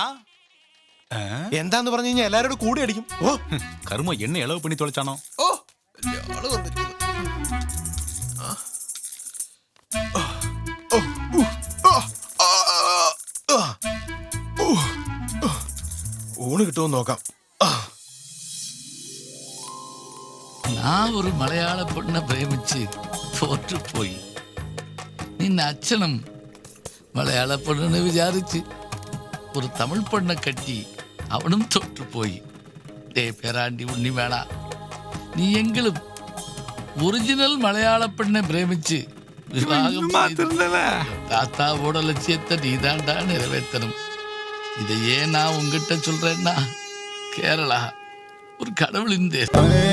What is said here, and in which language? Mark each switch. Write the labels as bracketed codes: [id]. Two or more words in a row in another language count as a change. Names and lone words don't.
[ml] എന്താന്ന് പറഞ്ഞു കഴിഞ്ഞാൽ എല്ലാരോടും കൂടി അടിക്കും. [ta] ஓ, கரும என்ன இளவு பண்ணி தொலைச்சானோ? [ml] ഓ, ആള് വന്നിരിക്കുന്നു. ഊണ് കിട്ടുമോ നോക്കാം. ഞാൻ ഒരു മലയാള പെണ്ണെ പ്രേമിച്ച് തോറ്റുപോയി. നിന്റെ അച്ഛനും മലയാള പെണ്ണെന്ന് വിചാരിച്ച് ഒരു തമിഴ് പെണ്ണെ കെട്ടി അവനും തോറ്റുപോയി. പേരാണ്ടി ഉണ്ണി വേണ, നീ എങ്കിലും ഒറിജിനൽ മലയാള പെണ്ണെ പ്രേമിച്ച് വിവാഹം [ta] தாத்தாவோட லட்சியத்தை நீதாண்டா நிறைவேற்றணும். இதையே நான் உங்ககிட்ட சொல்றேன்னா, கேரளா ஒரு கடவுளின் தேசம்.